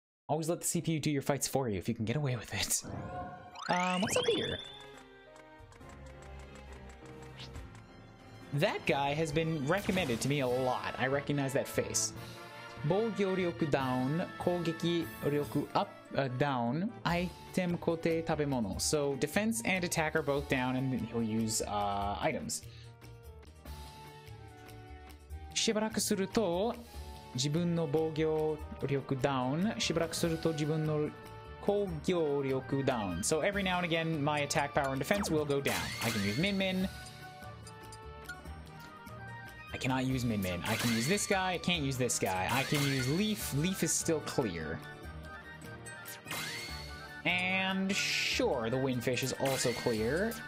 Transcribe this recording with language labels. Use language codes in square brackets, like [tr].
[en] Always let the CPU do your fights for you if you can get away with it. What's up here? That guy has been recommended to me a lot. I recognize that face. [ja] 防御力 down, 攻撃力 [en] up, down, item [ja] 固定食べ物. [en] So defense and attack are both down, and he'll use items. [ja] しばらくすると自分の防御力 down. しばらくすると自分の攻撃力 down. [en] So every now and again, my attack power and defense will go down. I can use Min Min. I cannot use Min Min. I can use this guy. I can't use this guy. I can use Leaf. Leaf is still clear. And sure, the Windfish is also clear.